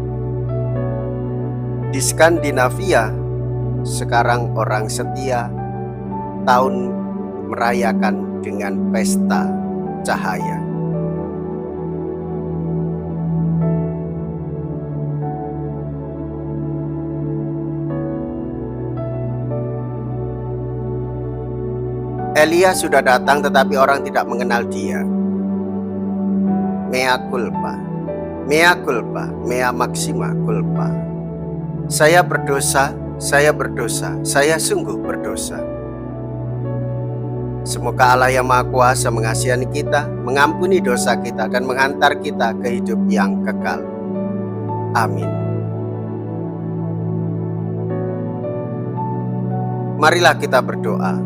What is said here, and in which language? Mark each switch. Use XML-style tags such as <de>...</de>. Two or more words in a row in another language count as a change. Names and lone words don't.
<id>Di Skandinavia, sekarang orang setia tahun merayakan dengan pesta cahaya. Elia sudah datang tetapi orang tidak mengenal dia.</id> <la>Mea culpa, mea culpa, mea maxima culpa.</la> <id>Saya berdosa, saya sungguh berdosa. Semoga Allah yang Maha Kuasa mengasihani kita, mengampuni dosa kita, dan menghantar kita ke hidup yang kekal. Amin. Marilah kita berdoa.</id>